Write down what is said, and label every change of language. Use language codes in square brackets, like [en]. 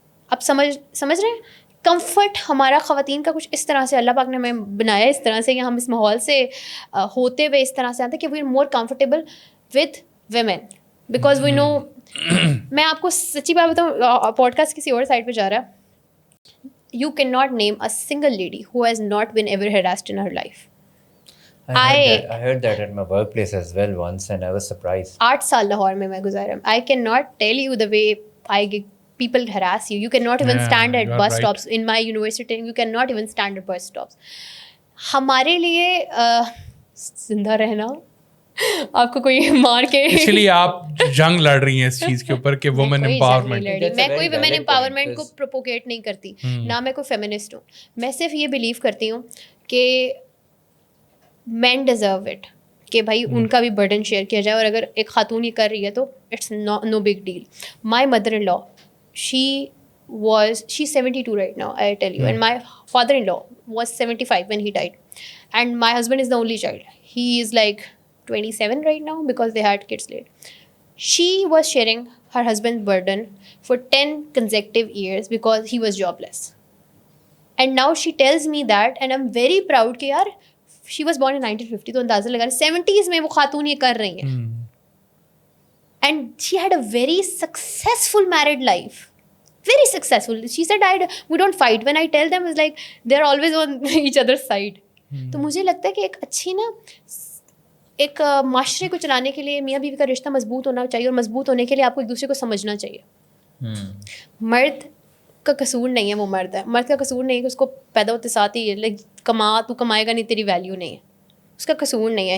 [hi] आप समझ रहे हैं? कंफर्ट हमारा ख़वातीन का कुछ इस तरह से अल्लाह पाक ने हमें बनाया, इस तरह से, या हम इस माहौल से होते हुए इस तरह से आते हैं कि [en] We are more comfortable with women, because we know. [hi] मैं आपको सच्ची बात बताऊँ, पॉडकास्ट किसी और साइड पे जा रहा है, [en] You can not name a single lady who has not been ever harassed in her life. I heard that at my workplace as well once, and I was surprised. [hi] 8 साल लाहौर में मैं गुजारा। [en] I cannot tell you the way people harass you. You cannot even stand at bus stops. In my university, you cannot even stand at bus stops. [hi] हमारे लिए जिंदा रहना, आपको कोई मार के, इसलिए आप जंग लड़ रही हैं इस चीज के ऊपर कि वुमेन एम्पावरमेंट। मैं कोई वुमेन एम्पावरमेंट को प्रोपोगेट नहीं करती, ना मैं कोई फेमिनिस्ट हूँ। मैं सिर्फ ये बिलीव करती हूँ कि [en] men deserve it, [hi] कि भाई उनका भी बर्डन शेयर किया जाए, और अगर एक खातून ये कर रही है तो [en] It's no big deal. My mother in law, she's 72 right now, I tell you, and my father-in-law was 75 when he died, and my husband is the only child. He is like 27 right now because they had kids late. She was sharing her husband's burden for 10 consecutive years because he was jobless, and now she tells me that, and I'm very proud कि यार she was born in 1950, [hi] तो अंदाज़ा लगा 70s में वो खातून ये कर रही हैं, [en] and she had a very successful married life, very successful. She said, we don't fight. When I tell them, it's like they're always on each other's side. [hi] तो मुझे लगता है कि एक अच्छी ना, एक माशरे को चलाने के लिए मियाँ बीवी का रिश्ता मजबूत होना चाहिए, और मजबूत होने के लिए आपको एक दूसरे को समझना चाहिए। मर्द का कसूर नहीं है, वो मर्द है। मर्द का कसूर नहीं है कि उसको पैदा होते साथ ही लाइक तू कमाएगा नहीं, तेरी वैल्यू नहीं है, उसका कसूर नहीं है।